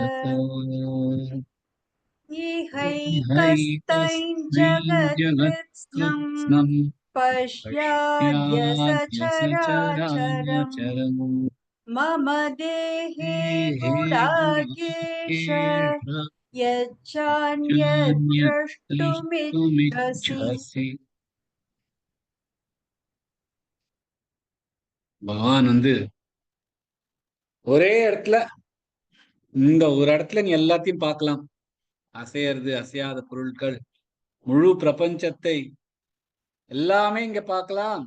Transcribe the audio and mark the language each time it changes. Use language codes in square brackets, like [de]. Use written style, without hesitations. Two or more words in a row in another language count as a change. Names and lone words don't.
[sa] इहैकस्तैः जगत्कृत्स्नं पश्याद्य सचराचरम् मम देहे गुडाकेश यच्चान्यद्द्रष्टुमिच्छसि। [ta] பகவான் ஒரே இடத்துல இந்த ஒரு இடத்துல நீ எல்லாத்தையும் பார்க்கலாம். அசையறது அசையாத பொருட்கள், முழு பிரபஞ்சத்தை எல்லாமே இங்க பார்க்கலாம்.